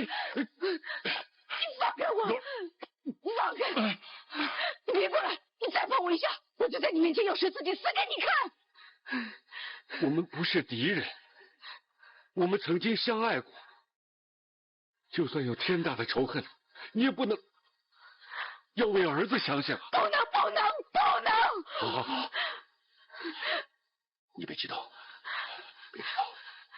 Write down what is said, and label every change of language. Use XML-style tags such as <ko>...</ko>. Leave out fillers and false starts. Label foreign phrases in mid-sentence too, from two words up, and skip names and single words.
<zh>你放開我！放開！你別過來！你再碰我一下，我就在你面前有十字釘死給你看！我們不是敵人，我們曾經相愛過，就算有天大的仇恨，你也不能要為兒子想想。不能，不能，不能！好好好，你別激動，別激動。</zh>